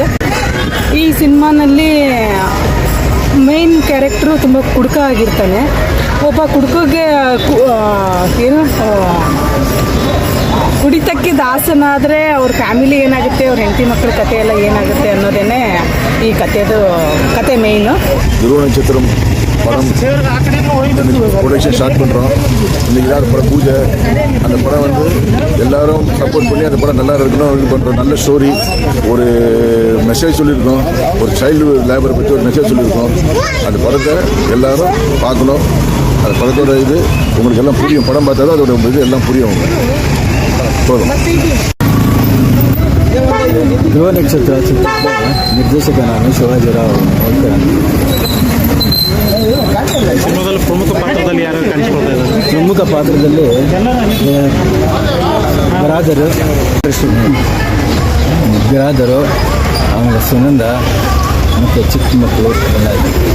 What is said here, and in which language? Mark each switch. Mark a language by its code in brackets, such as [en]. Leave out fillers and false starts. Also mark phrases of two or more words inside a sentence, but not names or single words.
[kn] ಈ ಸಿನಿಮಾನಲ್ಲಿ [en] main character [kn] ತುಂಬ ಕುಡುಕ ಆಗಿರ್ತಾನೆ. ಒಬ್ಬ ಕುಡುಕಗೆ ಏನು ಕುಡಿತಕ್ಕೆ ದಾಸನಾದರೆ ಅವ್ರ ಫ್ಯಾಮಿಲಿ ಏನಾಗುತ್ತೆ, ಅವ್ರ ಹೆಂಡತಿ ಮಕ್ಕಳ ಕಥೆ ಎಲ್ಲ ಏನಾಗುತ್ತೆ ಅನ್ನೋದೇ ಈ ಕಥೆ ಮೇನ್. [ta] துருவ நட்சத்திரம் படம் [en] production start [ta] பண்ணுறோம். இன்றைக்கி தான் படம் பூஜை. அந்த படம் வந்து எல்லாரும் சப்போர்ட் பண்ணி அந்த படம் நல்லா இருக்கணும். இது பண்ணுறோம். நல்ல ஸ்டோரி, ஒரு மெசேஜ் சொல்லியிருக்கோம். ஒரு [en] child labour [ta] பற்றி ஒரு மெசேஜ் சொல்லியிருக்கோம். அந்த படத்தை எல்லாரும் பார்க்கணும். அந்த படத்தோட இது உங்களுக்கு எல்லாம் புரியும். படம் பார்த்தா தான் அதோட இது எல்லாம் புரியும். போதும். [kn] ಧ್ರುವ ನಕ್ಷತ್ರ ಚಿತ್ರದ ನಿರ್ದೇಶಕ ನಾನು ಶಿವಾಜಿರಾವ್ ಹೋಳ್ಕರ್. ಸಿನಿಮಾದಲ್ಲಿ ಪ್ರಮುಖ ಪಾತ್ರದಲ್ಲಿ ಯಾರು ಕಾಣಿಸ್ಕೊಳ್ತಾ ಇದ್ದಾರೆ? ಪ್ರಮುಖ ಪಾತ್ರದಲ್ಲಿ ಬಿರಾದರು, ಆಮೇಲೆ ಸುನಂದ ಮತ್ತು ಚಿಕ್ಕ ಮಕ್ಕಳು ಎಲ್ಲ ಇದೆ.